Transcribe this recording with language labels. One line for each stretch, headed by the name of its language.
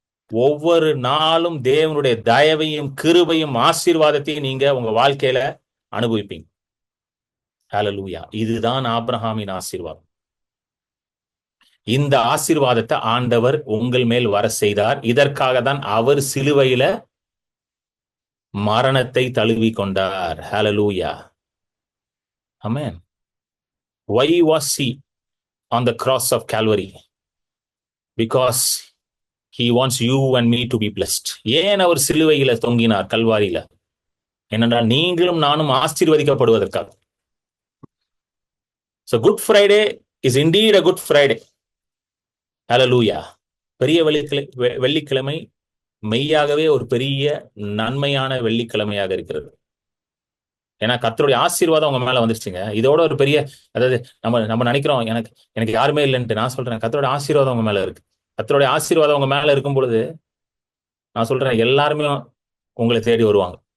Tamil: ஒவ்வொரு நாளும் தேவனுடைய தயவையும் கிருபையும் ஆசீர்வாதத்தையும் நீங்க உங்க வாழ்க்கையில அனுபவிப்பீங்க. ஹல்லேலூயா. இதுதான் ஆபிரகாமின் ஆசீர்வாதம். இந்த ஆசீர்வாதத்தை ஆண்டவர் உங்கள் மேல் வர செய்தார். இதற்காக தான் அவர் சிலுவையில மரணத்தை தழுவி கொண்டார். ஹல்லேலூயா. ஆமென்.
English: Why was he on the cross of Calvary? Because he wants you and me to be blessed.
Tamil: ஏன் அவர் சிலுவையில தொங்கினார் கல்வாரியில? ஏனென்றால் நீங்களும் நானும் ஆசீர்வதிக்கப்படுவதற்காக.
English: So Good Friday is indeed a good Friday. Hallelujah.
Tamil: பெரிய வெள்ளிக்கிழமை மெய்யாகவே ஒரு பெரிய நன்மையான வெள்ளிக்கிழமையாக இருக்கிறது. ஏன்னா கர்த்தருடைய ஆசீர்வாதம் உங்க மேல வந்துருச்சுங்க. இதோட ஒரு பெரிய, அதாவது நம்ம நம்ம நினைக்கிறோம் எனக்கு எனக்கு யாருமே இல்லைன்ட்டு. நான் சொல்றேன் கர்த்தருடைய ஆசீர்வாதம் உங்க மேல இருக்கு. கர்த்தருடைய ஆசீர்வாதம் உங்க மேல இருக்கும் பொழுது நான் சொல்றேன் எல்லாருமே உங்களை தேடி வருவாங்க.